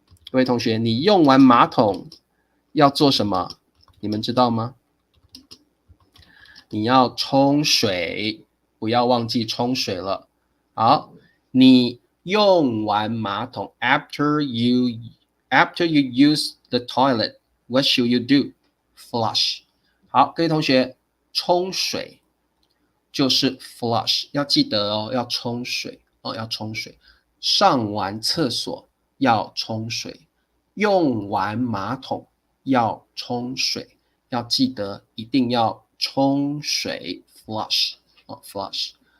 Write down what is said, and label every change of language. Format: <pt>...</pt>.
<zh>各位同学，你用完马桶要做什么？你们知道吗？你要冲水，不要忘记冲水了。好，你用完马桶</zh> <en>after you use the toilet, what should you do? Flush。</en> <zh>好，各位同学，冲水就是 flush， 要记得哦，要冲水要冲水。上完厕所要冲水，用完马桶要冲水，要记得一定要冲水 flush flush。</zh>